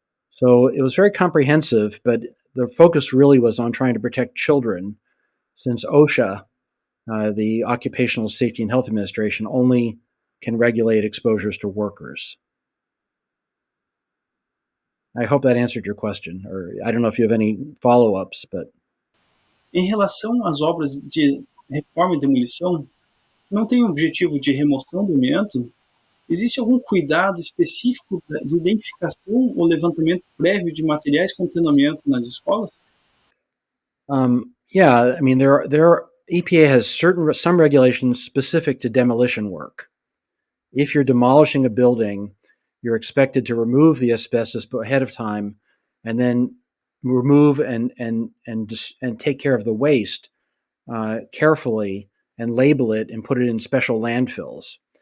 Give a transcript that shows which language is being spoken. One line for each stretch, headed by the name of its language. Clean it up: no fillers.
English: So it was very comprehensive, but the focus really was on trying to protect children, since OSHA, the Occupational Safety and Health Administration, only can regulate exposures to workers. I hope that answered your question, or I don't know if you have any follow-ups, but...
Portuguese: Em relação às obras de reforma e demolição, que não têm o objetivo de remoção do amianto, existe algum cuidado específico de identificação ou levantamento prévio de materiais contendo amianto nas escolas?
English: Yeah, I mean, EPA has some regulations specific to demolition work. If you're demolishing a building, you're expected to remove the asbestos ahead of time, and then remove and take care of the waste carefully and label it and put it in special landfills.